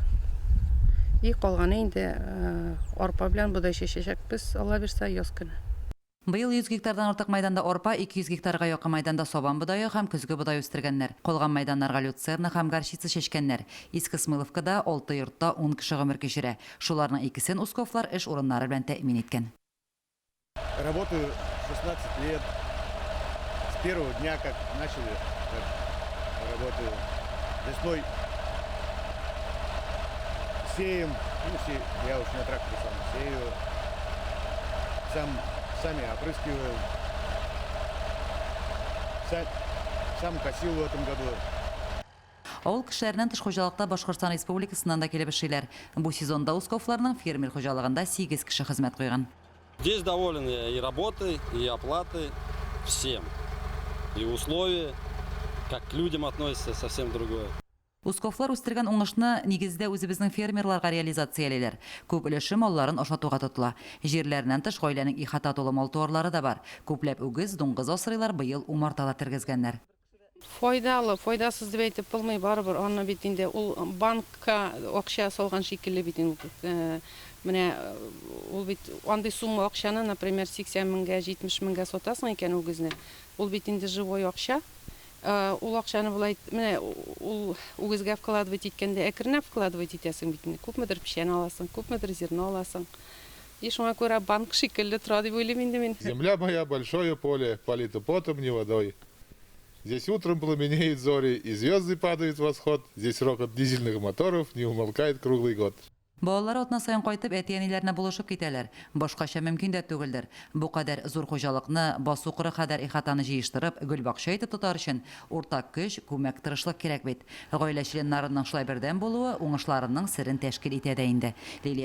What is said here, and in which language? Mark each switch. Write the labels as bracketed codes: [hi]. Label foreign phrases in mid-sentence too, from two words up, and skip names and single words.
[tt] И калганы инде арпа белән будай чәчәчәкбез, Алла бирсә, яз көне. Быел 100 гектардан артык майданда арпа, 200 гектарга якын майданда сабан будайы һәм көзге будай үстергәннәр. Калган майданнарга люцерна һәм горчица чәчкәннәр. Иске Смыловкада 6 йортта 10 кеше гомер кичерә. Шуларның икесен Усковлар эш урыннары белән тәэмин иткән. [ru] Работаю 16 лет. С первого дня, как начали, как работаю. Весной сеем, я уж на тракторе сам сею, сами опрыскиваю, сам косил в этом году. [tt] Авыл кешеләреннән тыш хуҗалыкта Башкортстан Республикасыннан да килеп эшлиләр. Бу сезонда Усковларның фермер хуҗалыгында 8 кеше хезмәт куйган. [ru] Здесь доволен я и работой, и оплатой, всем. И условия, как к людям относятся, совсем другое. [tt] Усковлар үстергән уңышны нигездә үзебезнең фермерларга реализациялиләр. Күп өлеше малларын ашатуга тотыла. Җирләреннән тыш гаиләнең ихата тулы мал туарлары да бар. Күпләп үгез, дуңгыз асрыйлар, быел умартала тергезгәннәр. Файдалы, файдасыз дип әйтеп булмый, барыбер аны бит инде ул банкка акча салган шикелле бит инде. Менә ул бит андый сумма акчаны, например, 80 меңгә, 70 меңгә сатасың икән үгезне. Ул бит инде живой акча. Ул акчаны булай, менә ул үгезгә вкладывать иткәндә әкренләп вкладывать итәсең бит инде. Күпмедер печән аласың, күпмедер зерно аласың. И шуңа күрә банк шикелле тора дип уйлыйм инде мин. [ru] Земля моя большое поле, полито потом, не водой. Здесь утром пламенеют зори, и звезды падают в восход. Здесь рокот дизельных моторов не умолкает круглый год. [tt] Балалар атна сайын кайтып әти-әниләренә булышып китәләр. Башкача мөмкин дә түгелдер. Бу кадәр зур хуҗалыкны, басу кыры кадәр ихатаны җыештырып, гөлбакча итеп тотар өчен уртак көч, күмәк, тырышлык кирәк бит. Гаилә членнарының шулай бердәм булуы уңышларының серен тәшкил итә дә инде.